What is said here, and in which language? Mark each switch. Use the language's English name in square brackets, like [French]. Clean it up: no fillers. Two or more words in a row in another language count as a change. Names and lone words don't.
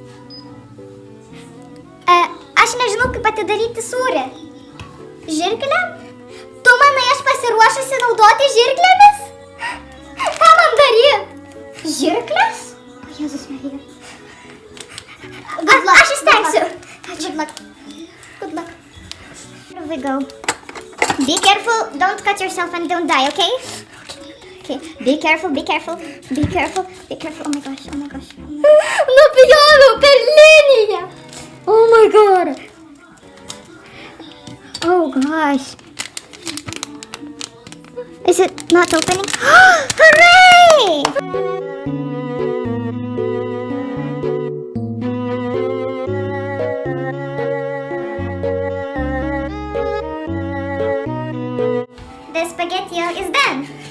[Lithuanian] Aš nežinau, kaip atidaryti sūrį. Žirklėm? Tu manai, aš pasiruošusi naudoti žirklėmis? Ką man daryti? Žirklės? O, Jėzus Marija. Aš įstengsiu. [English] Good luck. Good luck. Here we go. Be careful, don't cut yourself and don't die, okay? Okay, be careful, be careful, be careful, be careful. Oh my gosh, oh my gosh. [Lithuanian] Nupjovau per liniją. [English] Oh my god. Oh gosh. Is it not opening? Hooray! The spaghetti is done.